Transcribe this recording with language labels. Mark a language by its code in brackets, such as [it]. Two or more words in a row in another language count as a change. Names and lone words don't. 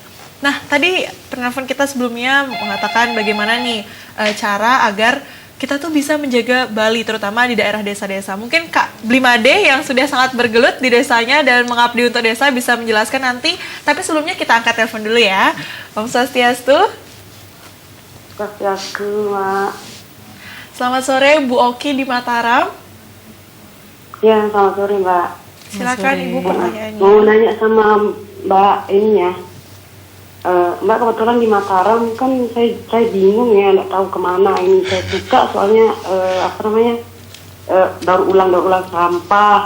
[id] Nah, tadi penelpon kita sebelumnya mengatakan bagaimana nih cara agar kita tuh bisa menjaga Bali, terutama di daerah desa-desa. Mungkin Kak Blimade yang sudah sangat bergelut di desanya dan mengabdi untuk desa bisa menjelaskan nanti. Tapi sebelumnya kita angkat telepon dulu ya. [ban] Om Swastiastu. [id] Swastiastu, Mak. Selamat sore, Bu Oki di Mataram. Ya, selamat sore, Mbak. Silakan Ibu pertanyaannya. Mau nanya sama Mbak ini ya. Mbak, kebetulan di Mataram kan saya bingung ya, nggak tahu kemana ini. Saya suka soalnya daur ulang sampah.